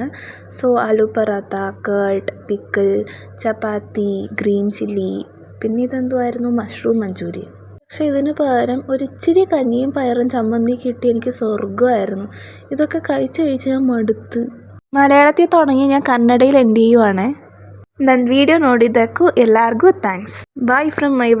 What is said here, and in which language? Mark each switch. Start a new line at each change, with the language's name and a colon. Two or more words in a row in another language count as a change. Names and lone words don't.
Malayalam: സോ ആലു പറാത്ത, കേർഡ്, പിക്കിൾ, ചപ്പാത്തി,
English: green chilli,
Malayalam: പിന്നെ ഇതെന്തുമായിരുന്നു, മഷ്റൂം മഞ്ചൂരിയൻ. പക്ഷെ ഇതിന് പകരം ഒരിച്ചിരി കഞ്ഞിയും പയറും ചമ്മന്തി കിട്ടി എനിക്ക് സ്വർഗ്ഗമായിരുന്നു. ഇതൊക്കെ കഴിച്ച് ഞാൻ മടുത്ത്. മലയാളത്തിൽ തുടങ്ങി ഞാൻ കന്നഡയിൽ എൻഡ് ചെയ്യുവാണേ.
Kannada: ನನ್ನ ವಿಡಿಯೋ ನೋಡಿದ್ದಕ್ಕೂ ಎಲ್ಲರಿಗೂ ಥ್ಯಾಂಕ್ಸ್.
English: Bye from my